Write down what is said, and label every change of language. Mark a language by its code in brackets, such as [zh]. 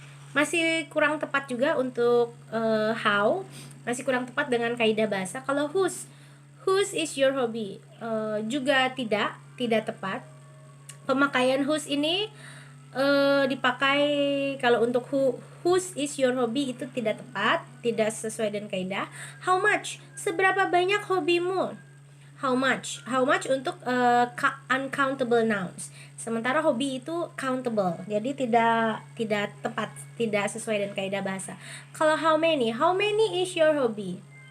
[id] Masih kurang tepat juga untuk how, masih kurang tepat dengan kaidah bahasa. Kalau [en] whose is your hobby? [id] Juga tidak tepat. Pemakaian whose ini dipakai kalau untuk [en] whose is your hobby [id] itu tidak tepat, tidak sesuai dengan kaidah. How much? Seberapa banyak hobimu? How much untuk uncountable nouns. Sementara hobi itu countable. Jadi tidak tepat, tidak sesuai dengan kaidah bahasa. Kalau [en] how many is your hobby?